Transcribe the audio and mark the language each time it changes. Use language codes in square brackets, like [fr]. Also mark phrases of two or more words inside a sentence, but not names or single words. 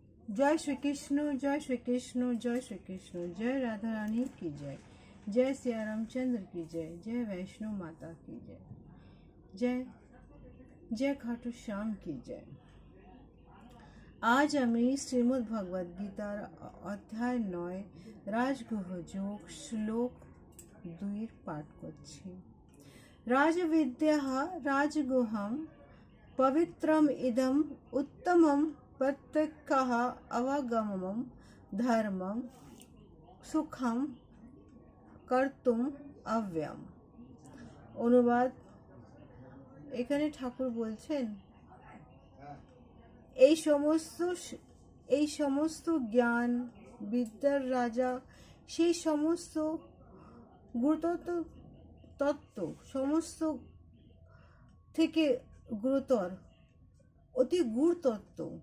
[hi] जय श्री कृष्ण, जय श्री कृष्ण, जय श्री कृष्ण। जय राधा रानी की जय, जय सिया रामचंद्र की जय, जय वैष्णो माता की जय, जय जय खाटू श्याम की जय। [bn] আজ আমি শ্রীমদ্ ভগবদ গীতার অধ্যায় 9 রাজগুহ যোগ শ্লোক 2 পাঠ করছি। [sa] রাজবিদ্যাহ রাজগুহম পবিত্রম ইদম উত্তমম প্রত্যক্ষঃ অবগমম ধর্মম সুখম কর্তুম অব্যয়ম। [bn] অনুবাদ, এখানে ঠাকুর বলছেন এই সমস্ত জ্ঞান বিদ্যার রাজা, সেই সমস্ত গুরুতর তত্ত্ব, সমস্ত থেকে গুরুতর অতি গূঢ় তত্ত্ব,